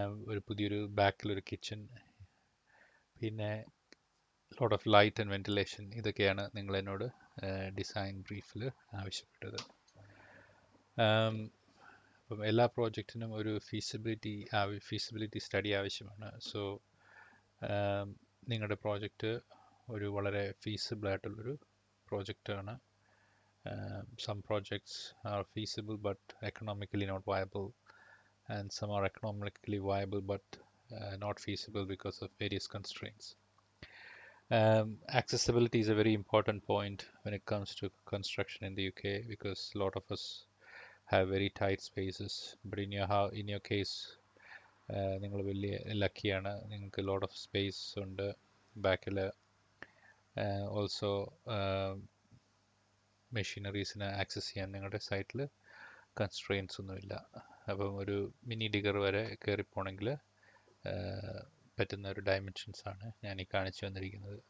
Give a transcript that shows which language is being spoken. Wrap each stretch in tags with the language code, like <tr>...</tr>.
<ml>ഒരു പുതിയൊരു ബാക്കിലൊരു കിച്ചൺ, പിന്നെ lot of light and ventilation, ഇതൊക്കെയാണ് നിങ്ങൾ എന്നോട് ഡിസൈൻ ബ്രീഫിൽ ആവശ്യപ്പെട്ടത്. അപ്പം എല്ലാ പ്രോജക്റ്റിനും ഒരു ഫീസിബിലിറ്റി സ്റ്റഡി ആവശ്യമാണ്. സോ നിങ്ങളുടെ പ്രോജക്റ്റ് ഒരു വളരെ ഫീസിബിൾ ആയിട്ടുള്ളൊരു പ്രോജക്റ്റാണ്.</ml> <en>Some projects are feasible but economically not viable, and some are economically viable but not feasible because of various constraints. Accessibility is a very important point when it comes to construction in the UK, because a lot of us have very tight spaces. But in your case,</en> <ml>നിങ്ങൾ വലിയ ലക്കിയാണ്. നിങ്ങൾക്ക് lot of space ഉണ്ട് ബാക്കിൽ. Also മെഷീനറീസിന് access ചെയ്യാൻ നിങ്ങളുടെ സൈറ്റിൽ constraints ഒന്നുമില്ല. അപ്പം ഒരു മിനി ഡിഗർ വരെ കയറിപ്പോണെങ്കിൽ പറ്റുന്ന ഒരു ഡയമെൻഷൻസ് ആണ് ഞാൻ ഈ കാണിച്ചു വന്നിരിക്കുന്നത്.</ml>